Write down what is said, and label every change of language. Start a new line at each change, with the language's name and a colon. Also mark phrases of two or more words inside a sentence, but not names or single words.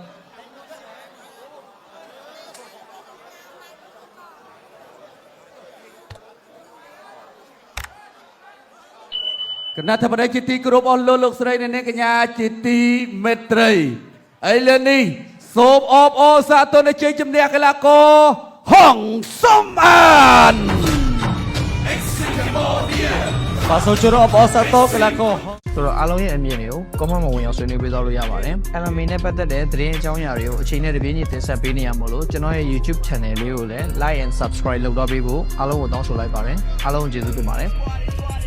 Khmer: គណៈធិបតីជាទីគោរពអស់លោកស្រីអ្នកកញ្ញាជាទីមេត្រីឥឡូវនេះសូមអបអរសាទរជ័យជំនះកីឡាករហងសំអាន បាទសូមជម្រាបអបអរសាទរកីឡាករ
Burmese: ဆိုတော့အားလုံးရဲ့အမြင်တွေကို comment မှာဝင်အောင်ဆွေးနွေးပေးသွားလို့ရပါတယ် MMA နဲ့ပတ်သက်တဲ့သတင်းအကြောင်းအရာတွေကိုအချိန်နဲ့တပြေးညီတင်ဆက်ပေးနေရမို့လို့ကျွန်တော်ရဲ့ YouTube channel လေးကိုလည်း
English: like and subscribe
Burmese: လုပ်တော့ပေးဖို့အားလုံးကိုတောင်းဆိုလိုက်ပါတယ်အားလုံးကိုကျေးဇူးတင်ပါတယ်